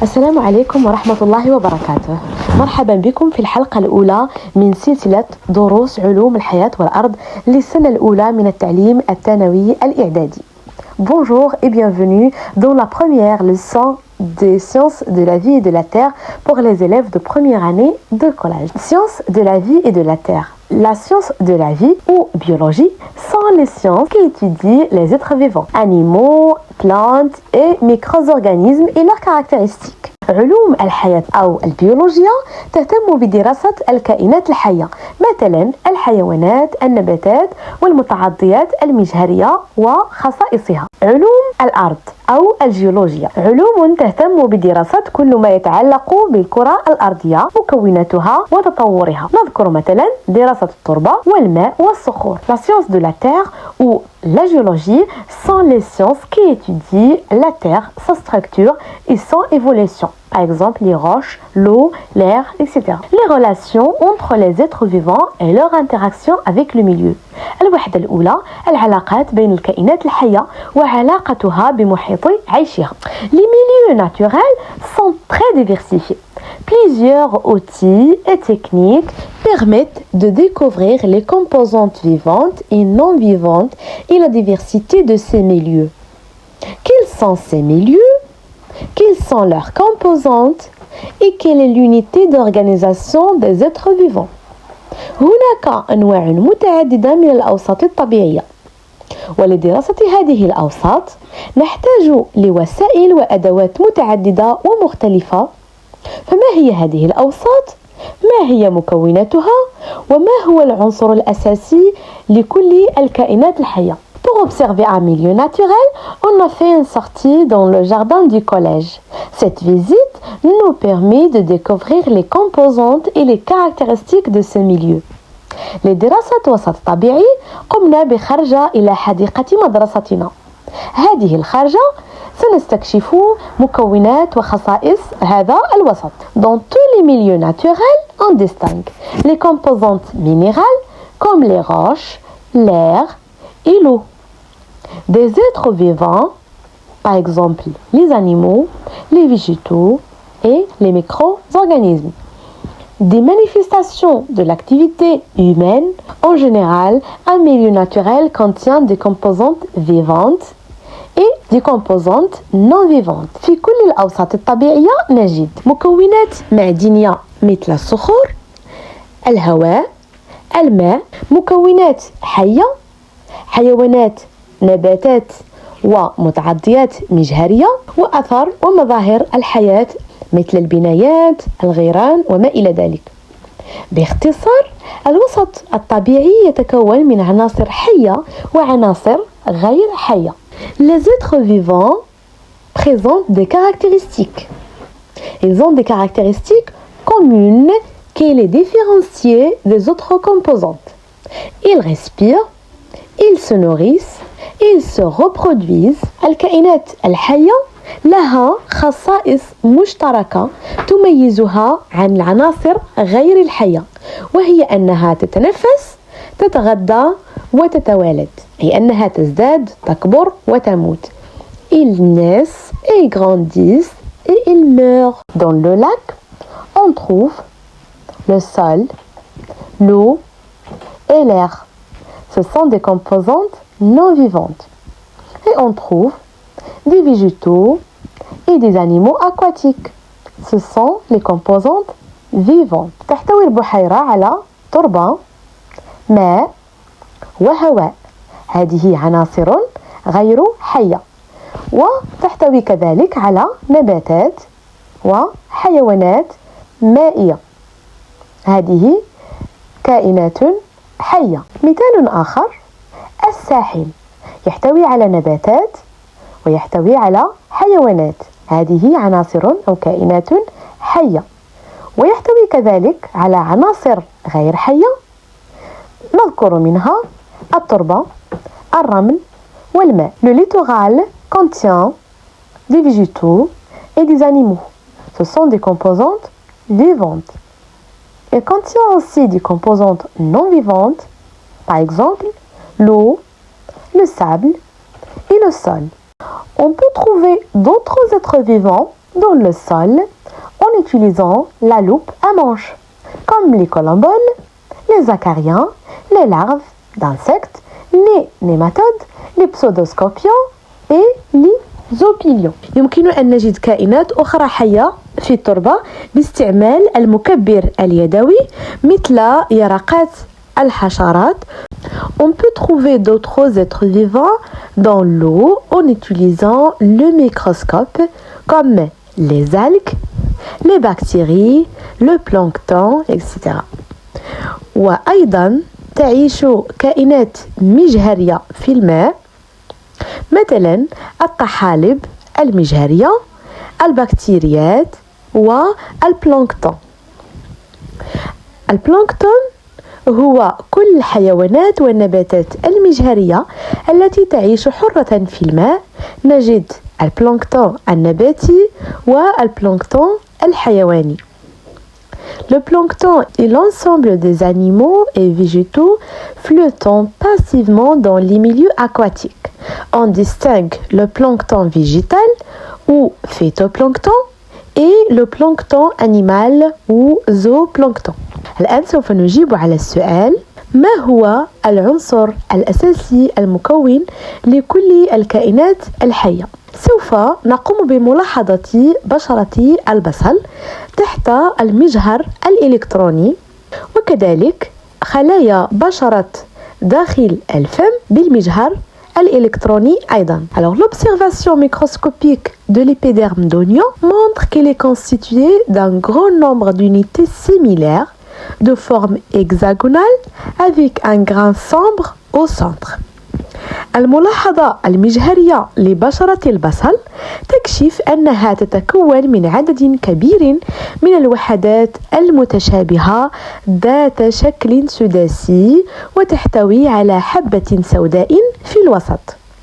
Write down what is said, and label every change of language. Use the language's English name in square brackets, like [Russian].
[Arabic] السلام عليكم ورحمة الله وبركاته. مرحبا بكم في الحلقة الأولى من سلسلة دروس علوم الحياة والأرض للسنة الأولى من التعليم الثانوي الإعدادي. [French] Bonjour et bienvenue dans la première leçon des sciences de la vie et de la Terre pour les élèves de première année de collège. Sciences de la vie et de la Terre. La science de la vie ou biologie sont les sciences qui étudient les êtres vivants, animaux, plantes et micro-organismes et leurs caractéristiques. [Arabic] علوم الحياة أو البيولوجيا تهتم بدراسة الكائنات الحية، مثلا الحيوانات، النباتات والمتعضيات المجهرية وخصائصها. علوم الأرض أو الجيولوجيا علوم تهتم بدراسة كل ما يتعلق بالكرة الأرضية، مكوناتها وتطورها. نذكر مثلا دراسة التربة والماء والصخور. [French] La science de la terre ou la géologie sont les sciences qui étudient la terre, sa structure et son évolution. Par exemple, les roches, l'eau, l'air, etc. Les relations entre les êtres vivants et leur interaction avec le milieu. [Arabic] الوحدة الأولى العلاقات بين الكائنات الحية وعلاقتها بمحيط عيشها. [French] Les milieux naturels sont très diversifiés. Plusieurs outils et techniques permettent de découvrir les composantes vivantes et non vivantes et la diversité de ces milieux. Quels sont ces milieux? Quelles sont leurs composantes et quelle est l'unité d'organisation des êtres vivants. [Arabic] هناك أنواع متعددة من الأوساط الطبيعية، ولدراسة هذه الأوساط نحتاج لوسائل وأدوات متعددة ومختلفة. فما هي هذه الأوساط؟ ما هي مكوناتها؟ وما هو العنصر الأساسي لكل الكائنات الحية؟ [French] Pour observer un milieu naturel, on a fait une sortie dans le jardin du collège. Cette visite nous permet de découvrir les composantes et les caractéristiques de ce milieu. [Arabic] لدراسة وسط طبيعي قمنا بخرجة إلى حديقة مدرستنا. هذه الخرجة سنستكشف مكونات وخصائص هذا الوسط. [French] Dans tous les milieux naturels, on distingue les composantes minérales comme les roches, l'air et l'eau. Des êtres vivants, par exemple les animaux, les végétaux et les micro-organismes. Des manifestations de l'activité humaine. En général, un milieu naturel contient des composantes vivantes et des composantes non vivantes. [Arabic] في كل الأوساط الطبيعية نجد مكونات معدنية مثل الصخور، الهواء، الماء، مكونات حية، حيوانات، نباتات ومتعضيات مجهرية، وأثر ومظاهر الحياة مثل البنايات، الغيران وما إلى ذلك. باختصار، الوسط الطبيعي يتكون من عناصر حية وعناصر غير حية. [French] Les êtres vivants présentent des caractéristiques. Ils ont des caractéristiques communes qui les différencient des autres composantes. Ils respirent, ils se nourrissent, ils se reproduisent. [Arabic] الكائنات الحية لها خصائص مشتركة تميزها عن العناصر غير الحية، وهي أنها تتنفس، تتغذى وتتوالد، أي أنها تزداد، تكبر وتموت. [French] Ils naissent et grandissent et ils meurent. Dans le lac, on trouve le sol, l'eau et l'air. Ce sont des composantes non vivantes. Et on trouve des végétaux et des animaux aquatiques. Ce sont les composantes vivantes. [Arabic] تحتوي البحيرة على تربة، ماء وهواء. هذه عناصر غير حية. وتحتوي كذلك على نباتات وحيوانات مائية. هذه كائنات حية. مثال آخر الساحل يحتوي على نباتات ويحتوي على حيوانات. هذه عناصر أو كائنات حية. ويحتوي كذلك على عناصر غير حية، نذكر منها التربة، الرمل والماء. [French] Le littoral contient des végétaux et des animaux. Ce sont des composantes vivantes. Il contient aussi des composantes non vivantes, par exemple l'eau, le sable et le sol. On peut trouver d'autres êtres vivants dans le sol en utilisant la loupe à manche, comme les colomboles, les acariens, les larves d'insectes, les nématodes, les pseudoscorpions et les زوبيليون. [Arabic] يمكن أن نجد كائنات أخرى حية في التربة باستعمال المكبر اليدوي مثل يرقات الحشرات. [French] On peut trouver d'autres êtres vivants dans l'eau en utilisant le microscope comme les algues, les bactéries, le plancton, etc. [Arabic] وأيضا تعيش كائنات مجهرية في الماء مثلا الطحالب المجهرية، البكتيريات والبلانكتون. البلانكتون هو كل الحيوانات والنباتات المجهرية التي تعيش حرة في الماء. نجد البلانكتون النباتي والبلانكتون الحيواني. [French] Le plancton est l'ensemble des animaux et végétaux flottant passivement dans les milieux aquatiques. On distingue le plancton végétal ou phytoplancton et le plancton animal ou zooplancton. [Arabic] الآن سوف نجيب على السؤال: ما هو العنصر الأساسي المكون لكل الكائنات الحية؟ سوف نقوم بملاحظة بشرة البصل تحت المجهر الإلكتروني، وكذلك خلايا بشرة داخل الفم بالمجهر الإلكتروني أيضا. [French] Alors l'observation microscopique de l'épiderme d'oignon montre qu'il est constitué d'un grand nombre d'unités similaires de forme hexagonale avec un grain sombre au centre. [Arabic] الملاحظة المجهرية لبشرة البصل تكشف أنها تتكون من عدد كبير من الوحدات المتشابهة ذات شكل سداسي وتحتوي على حبة سوداء في الوسط.